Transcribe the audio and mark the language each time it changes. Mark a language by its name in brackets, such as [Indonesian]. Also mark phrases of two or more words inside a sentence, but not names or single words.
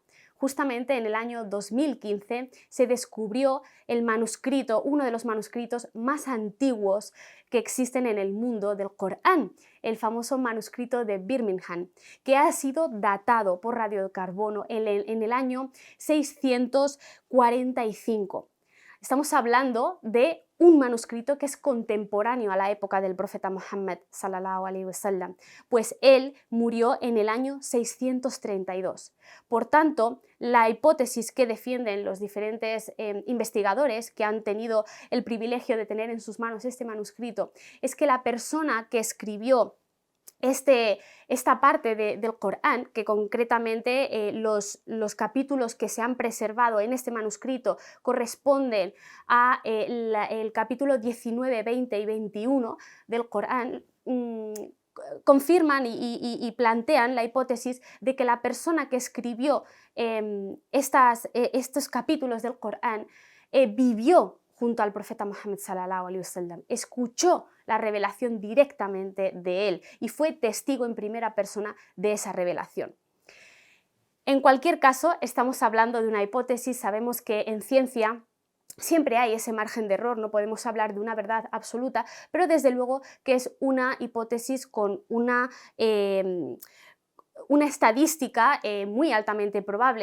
[Spanish] Justamente en el año 2015 se descubrió el manuscrito, uno de los manuscritos más antiguos que existen en el mundo del Corán, el famoso manuscrito de Birmingham, que ha sido datado por radiocarbono en el año 645. Estamos hablando de un manuscrito que es contemporáneo a la época del profeta Muhammad [Arabic] صلى الله عليه وسلم, [Spanish] pues él murió en el año 632. Por tanto, la hipótesis que defienden los diferentes investigadores que han tenido el privilegio de tener en sus manos este manuscrito es que la persona que escribió esta parte del Corán, que concretamente los capítulos que se han preservado en este manuscrito corresponden a el capítulo 19, 20 y 21 del Corán, confirman y plantean la hipótesis de que la persona que escribió estos capítulos del Corán vivió junto al profeta Muhammad [Arabic] صلى الله عليه وسلم, [Spanish] escuchó la revelación directamente de él y fue testigo en primera persona de esa revelación. En cualquier caso, estamos hablando de una hipótesis, sabemos que en ciencia siempre hay ese margen de error, no podemos hablar de una verdad absoluta, pero desde luego que es una hipótesis con una estadística muy altamente probable.